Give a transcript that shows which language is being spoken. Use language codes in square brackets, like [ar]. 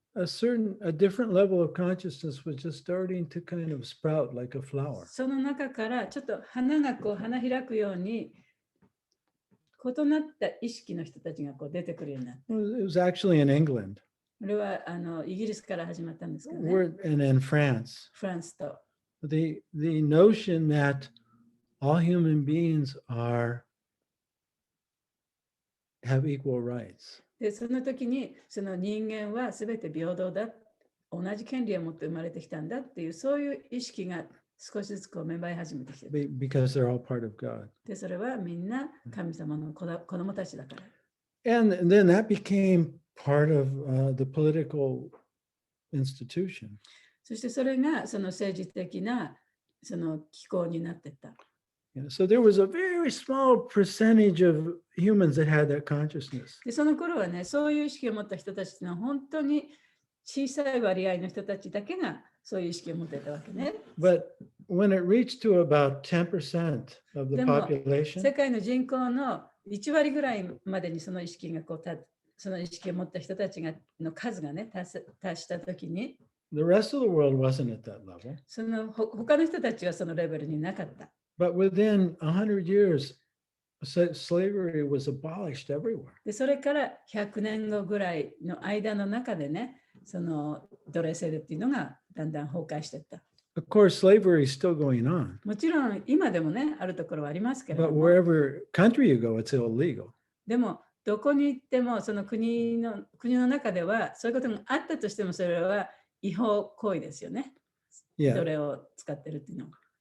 [en] a different level of consciousness was just starting to kind of sprout like a flower. [ja] その中からちょっと花が花開くように異なった意識の人たちが出てくるようになった。 [en] It was actually in England. [ja] これはイギリスから始まったんですけどね。 [en] And in France. [ja] フランスと。 [en] The notion that all human beings have equal rights. [ja] で、その時にその人間は全て平等だ、同じ権利を持って生まれてきたんだっていう、そういう意識が少しずつこう芽生え始めてきてる。 [en] because they're all part of God. [ja] で、それはみんな神様の子供たちだから。 [en] And then that became part of the political institution. [ja] そしてそれがその政治的なその機構になっていった。 [en] Yeah, so there was a very small percentage of humans that had that consciousness. [ja] で、その頃はね、そういう意識を持った人たちの本当に小さい割合の人たちだけがそういう意識を持っていたわけね。 [en] But when it reached to about 10% of the [ja] でも [en] population, [ja] 世界の人口の1割ぐらいまでにその意識がその意識を持った人たちがの数がね、達したときに、 [en] the rest of the world wasn't at that level. [ja] その他の人たちはそのレベルになかった。 [en] But within 100 years, slavery was abolished everywhere. [ja] で、それから100年後ぐらいの間の中でね、その奴隷制度っていうのがだんだん崩壊していった。 [en] Of course, slavery is still going on. [ja] もちろん今でもね、あるところはありますけれ [en] But [ja] ども、 [en] wherever country you go, it's illegal. [ja] でもどこに行ってもその国の中ではそういうことがあったとしてもそれは違法行為ですよね。 [en] Yeah. [ja] 奴隷を使ってるっていうのは。